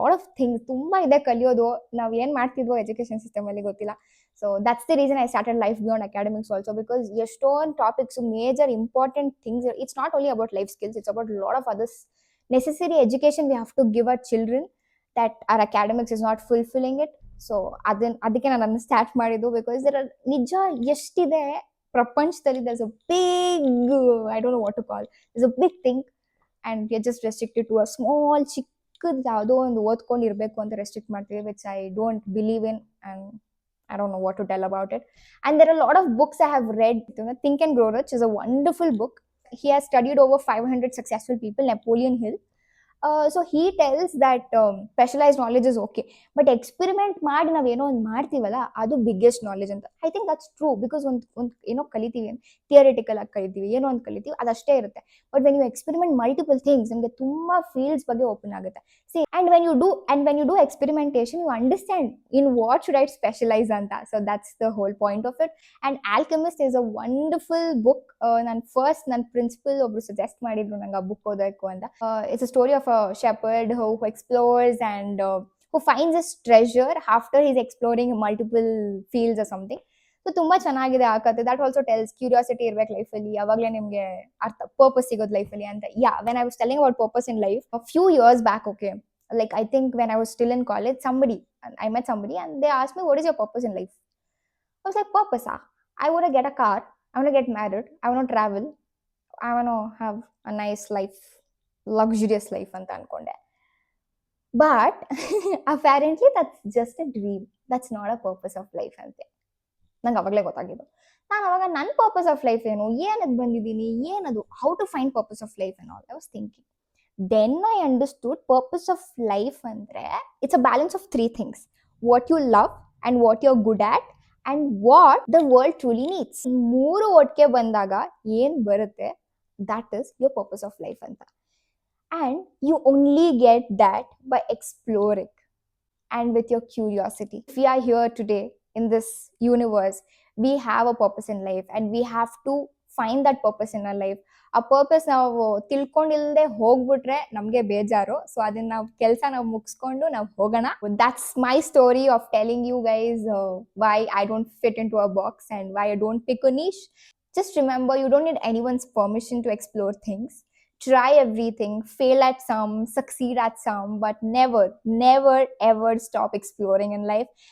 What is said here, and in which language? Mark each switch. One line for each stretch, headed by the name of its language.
Kannada: Lot of things ತುಂಬಾ ಇದೆ ಕಲಿಯೋದು. ನಾವ್ ಏನ್ ಮಾಡ್ತಿದ್ವೋ ಎಜುಕೇಶನ್ ಸಿಸ್ಟಮ್ ಅಲ್ಲಿ ಗೊತ್ತಿಲ್ಲ.
English: So that's the reason I started life beyond academics also. Because ಎಷ್ಟೊಂದು topics, major important things, it's not only about life skills, it's about lot of others necessary education we have to give our children that our academics is not fulfilling it.
Kannada: So ಅದಕ್ಕೆ ನಾನು ಅದನ್ನ start ಮಾಡಿದ್ದು.
English: because
Kannada: ನಿಜ ಎಷ್ಟಿದೆ ಪ್ರಪಂಚದಲ್ಲಿ,
English: there's a big, I don't know what to call, there's a big thing and we are just restricted to a small
Kannada: ಚಿಕ್ಕದ್ ಯಾವುದೋ ಒಂದು ಓದ್ಕೊಂಡಿರ್ಬೇಕು ಅಂತ ರೆಸ್ಟ್ರಿಕ್ಟ್ ಮಾಡ್ತೀವಿ,
English: which I don't believe in and I don't know what to tell about it. And there are a lot of books I have read. Think and Grow Rich is a wonderful book. He has studied over 500 successful people, Napoleon Hill. So he tells that specialise knowledge is okay, but experiment ಮಾಡಿ
Kannada: ನಾವೇನೋ ಒಂದು ಮಾಡ್ತೀವಲ್ಲ ಅದು
English: Biggest knowledge ಅಂತ. I think that's true,
Kannada: because ಒಂದು ಏನೋ ಕಲಿತೀವಿ, theoretical ಆಗಿ ಕಲಿತೀವಿ, ಏನೋ ಒಂದು ಕಲಿತೀವಿ, ಅದಷ್ಟೇ ಇರುತ್ತೆ. But when you experiment multiple things, ನಿಮಗೆ ತುಂಬಾ ಫೀಲ್ಡ್ಸ್ ಬಗ್ಗೆ ಓಪನ್ ಆಗುತ್ತೆ.
English: See, and when you do experimentation, you understand in what should I specialise ಅಂತ. So that's the whole point of it. And Alchemist is a wonderful book.
Kannada: ನನ್ನ principal ಒಬ್ರು suggest ಮಾಡಿದ್ರು ನಂಗೆ ಆ ಬುಕ್ ಓದಬೇಕು ಅಂತ.
English: It's a story of a shepherd who explores and who finds his treasure after he's exploring multiple fields or something.
Kannada: So ತುಂಬಾ ಚೆನ್ನಾಗಿದೆ ಆ ಕತೆ.
English: that also tells
Kannada: ಕ್ಯೂರಿಯಾಸಿಟಿ ಇರ್ಬೇಕು ಲೈಫಲ್ಲಿ, ಅವಾಗಲೇ ನಿಮಗೆ ಪರ್ಪಸ್ ಸಿಗೋದು ಲೈಫಲ್ಲಿ ಅಂತ.
English: Yeah, when I was telling about purpose in life a few years back, okay, like I think when I was still in college, I met somebody and they asked me, what is your purpose in life? I was like, purpose, I want to get a car, I want to get married, I want to travel, I want to have a nice life, luxurious life
Kannada: ಅಂತ ಅನ್ಕೊಂಡೆ.
English: But apparently that's just a dream, that's not a purpose of life ಅಂತೆ.
Kannada: ನಂಗೆ ಅವಾಗಲೇ ಗೊತ್ತಾಗಿದ್ದು.
English: ನಾನು ಅವಾಗ ನನ್ನ ಪರ್ಪಸ್ ಆಫ್ ಲೈಫ್ ಏನು, ಏನದು ಬಂದಿದ್ದೀನಿ, ಏನದು, how to find purpose of life and all I was thinking. Then I understood purpose of life ಅಂದರೆ it's a balance of 3 things: what you love and what you are good at and what the world truly needs. 3
Kannada: ಒಟ್ಟಿಗೆ ಬಂದಾಗ ಏನು ಬರುತ್ತೆ,
English: That is your purpose of life ಅಂತ. And you only get that by exploring and with your curiosity. If we are here today in this universe, we have a purpose in life and we have to find that purpose in our life.
Kannada: ಆ purpose ನಾವು ತಿಳ್ಕೊಂಡಿಲ್ಲದೆ ಹೋಗ್ಬಿಟ್ರೆ ನಮಗೆ ಬೇಜಾರು. So ಅದನ್ನ ನಾವು ಕೆಲಸ ನಾವು ಮುಗಿಸ್ಕೊಂಡು ನಾವು ಹೋಗೋಣ.
English: That's my story of telling you guys why I don't fit into a box and why I don't pick a niche. Just remember, you don't need anyone's permission to explore things. Try everything, fail at some, succeed at some, but never, never, ever stop exploring in life.